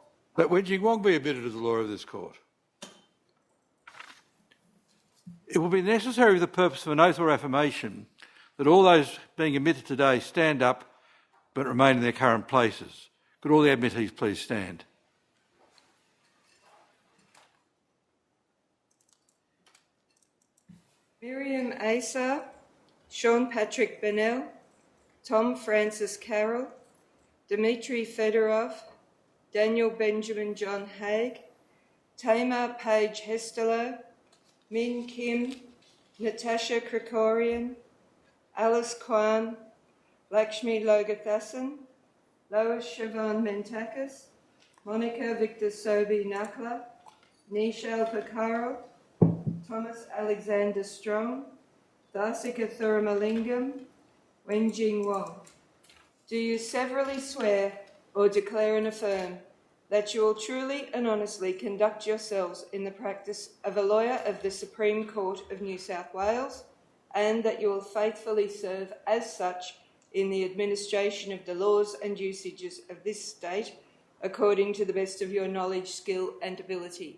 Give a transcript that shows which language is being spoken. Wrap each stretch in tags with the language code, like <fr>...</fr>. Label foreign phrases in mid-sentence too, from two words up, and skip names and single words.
<en>Let Wen Jing Wong be admitted as a lawyer of this court. It will be necessary for the purpose of an oath or affirmation that all those being admitted today stand up but remain in their current places. Could all the admittees please stand? Miriam Asa. Sean Patrick Bennell. Tom Francis Carroll. Dmitry Fedorov. Daniel Benjamin John Haig. Tamar Page Hestelow. Min Kim. Natasha Krikorian. Alice Kwan. Lakshmi Logathasan. Lois Siobhan Mentakis. Monica Victor Sobi Nakla. Nishal Pakaro. Thomas Alexander Strong. Thasika Thuramalingam. Wen Jing Wong. Do you severally swear or declare and affirm that you will truly and honestly conduct yourselves in the practice of a lawyer of the Supreme Court of New South Wales, and that you will faithfully serve as such in the administration of the laws and usages of this state according to the best of your knowledge, skill and ability?</en>